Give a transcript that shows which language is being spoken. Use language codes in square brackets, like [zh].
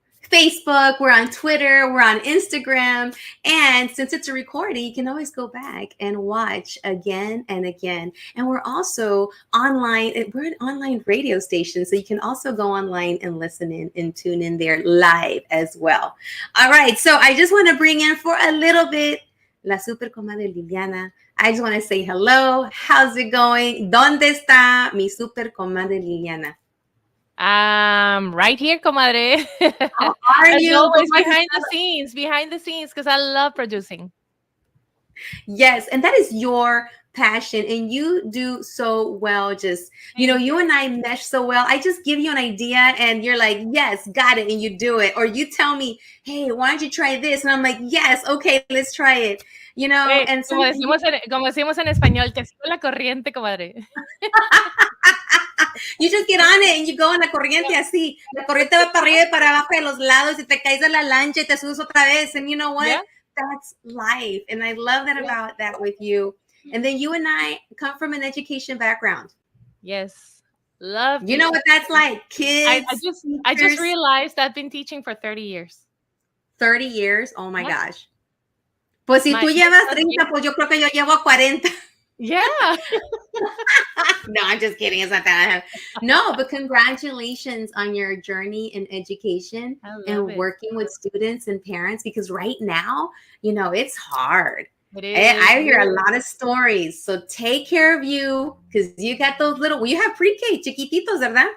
[en] Facebook, we're on Twitter, we're on Instagram. And since it's a recording, you can always go back and watch again and again. And we're also online. We're an online radio station. So you can also go online and listen in and tune in there live as well. All right. So I just want to bring in for a little bit La Super Comadre Liliana. I just want to say hello. How's it going? [es] ¿Dónde está mi Super Comadre Liliana? [en] Right here, comadre. How are As you? always, behind the scenes, because I love producing. Yes, and that is your passion, and you do so well. Just, you and I mesh so well. I just give you an idea, and you're like, yes, got it, and you do it. Or you tell me, hey, why don't you try this? And I'm like, yes, okay, let's try it. And [es] como decimos en español, te sigo la corriente, comadre. [en] You just get on it and you go [es] en la corriente así. La corriente va para arriba y para abajo de los lados y te caes de la lancha y te subes otra vez. [en] And you know what? Yeah. That's life. And I love that about that with you. And then you and I come from an education background. Yes. Love. You know what that's like? Kids. I just realized I've been teaching for 30 years. 30 years? Oh my gosh. [es] Pues si tú llevas 30, pues yo creo que yo llevo 40. [en] Yeah. No, I'm just kidding. It's not that. No, but congratulations on your journey in education and working with students and parents, because right now, it's hard. It is. I hear a lot of stories. So take care of you, because you got those you have pre-K, [es] chiquititos, ¿verdad?